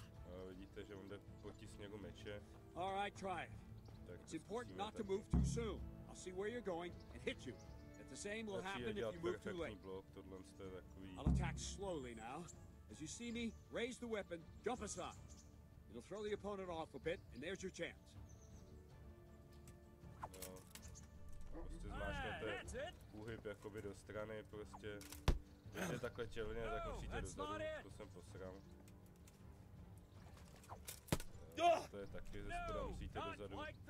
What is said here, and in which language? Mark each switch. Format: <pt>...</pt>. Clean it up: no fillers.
<cs>No, vidíte, že on jde proti směru meče.</cs> <en>All right, try it. It's important not to move too soon. I'll see where you're going and hit you. The same will happen if you move too late. I'll attack slowly now. As you see me, raise the weapon, jump aside. It'll throw the opponent off a bit, and there's your chance.</en> <cs>No, prostě zmáčknete úhyb jakoby do strany, prostě. Když je takhle čelně, tak musíte dozadu, to jsem posral. To je taky ze spoda, musíte dozadu.</cs>